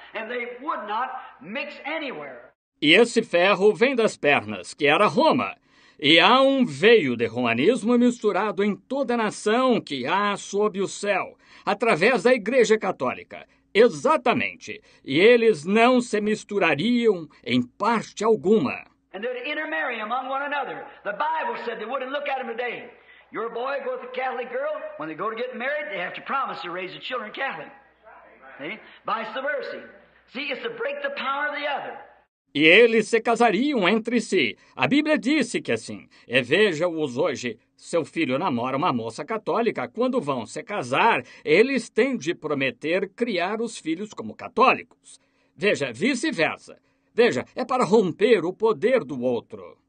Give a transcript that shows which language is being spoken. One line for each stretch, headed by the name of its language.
English: And they would not mix anywhere.
Portuguese: E esse ferro vem das pernas, que era Roma. E há um veio de romanismo misturado em toda a nação que há sob o céu, através da Igreja Católica. Exatamente. E eles não se misturariam em parte alguma.
English: And they'd intermarry among one another. The Bible said they wouldn't look at them today. Your boy goes with a Catholic girl. When they go to get married, they have to promise to raise the children Catholic. See? Vice versa. See, it's to break the power of the other.
Portuguese: E eles se casariam entre si. A Bíblia disse que assim. E veja-os hoje. Seu filho namora uma moça católica. Quando vão se casar, eles têm de prometer criar os filhos como católicos. Veja, vice-versa. Veja, é para romper o poder do outro.